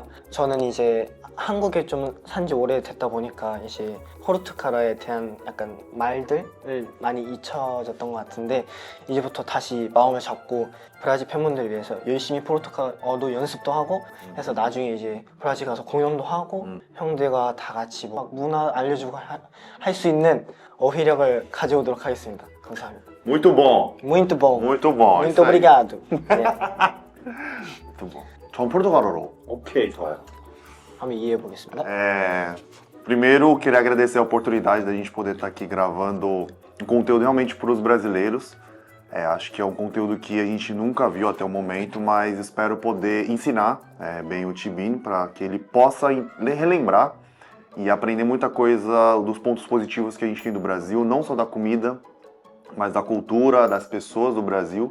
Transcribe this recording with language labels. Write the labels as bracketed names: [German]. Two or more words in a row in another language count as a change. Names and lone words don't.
[Korean] 저는 이제 한국에 좀 산지 오래됐다 보니까 이제 포르투갈어에 대한 약간 말들을 많이 잊혀졌던 것 같은데 이제부터 다시 마음을 잡고 브라질 팬분들을 위해서 열심히 포르투갈어도 연습도 하고 해서 나중에 이제 브라질 가서 공연도 하고 형들과 다 같이 뭐 문화 알려주고 할 수 있는 어휘력을 가져오도록 하겠습니다. 감사합니다. [Portuguese] Muito bom. Muito bom. Muito bom. Muito obrigado. 네. Muito bom. [Korean] 전 포르투갈어로. 오케이, 좋아요. 한번 이해해 보겠습니다. [Portuguese] Primeiro, queria agradecer a oportunidade da gente poder estar aqui gravando um conteúdo realmente para os brasileiros. Acho que é um conteúdo que a gente nunca viu até o momento, mas espero poder ensinar bem o Tibin para que ele possa relembrar e aprender muita coisa dos pontos positivos que a gente tem do Brasil, não só da comida, mas da cultura, das pessoas do Brasil.